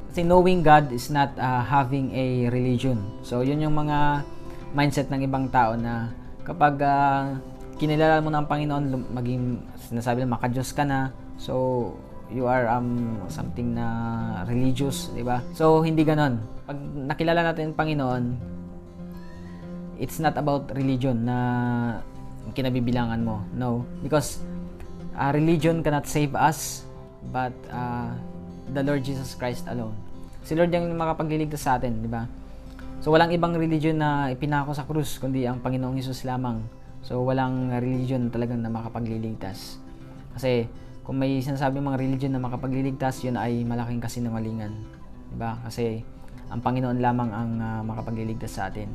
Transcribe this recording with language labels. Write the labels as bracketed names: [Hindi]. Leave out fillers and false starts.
[English] Kasi knowing God is not having a religion. [Filipino] So yun yung mga mindset ng ibang tao na kapag kinilala mo na ang Panginoon, maging sinasabi na makadiyos ka na, [English] so you are something [Filipino] na religious, di ba? So hindi ganon. Pag nakilala natin ang Panginoon, [English] it's not about religion [Filipino] na kinabibilangan mo. [English] No, because religion cannot save us, but the Lord Jesus Christ alone. [Filipino] Si Lord yung makapagliligtas sa atin, di ba? So walang ibang religion na ipinako sa krus kundi ang Panginoong Hesus lamang. So walang religion talagang na makapagliligtas. Kasi kung may sinasabing mga religion na makapagliligtas, yun ay malaking kasinungalingan. Diba? Kasi ang Panginoon lamang ang makapagliligtas sa atin.